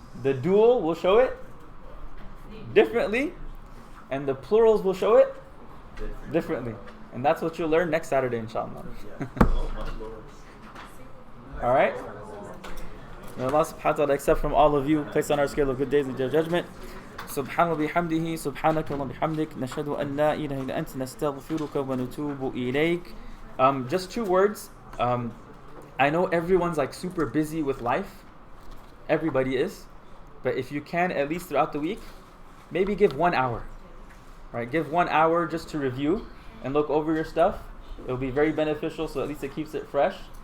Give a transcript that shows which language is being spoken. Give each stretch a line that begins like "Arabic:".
English: The dual will show it differently, and the plurals will show it differently. And that's what you'll learn next Saturday, inshallah. Alright? May Allah subhanahu wa ta'ala accept from all of you, place on our scale of good days and day of judgment.
Arabic: سبحان بحمده سبحانك اللهم بحمدك نشهد أن لا إله إلا أنت نستغفرك ونتوب إليك.
English: Just 2 words. I know everyone's like super busy with life. Everybody is. But if you can, at least throughout the week, maybe give 1 hour. Right? Give 1 hour just to review and look over your stuff. It'll be very beneficial, so at least it keeps it fresh.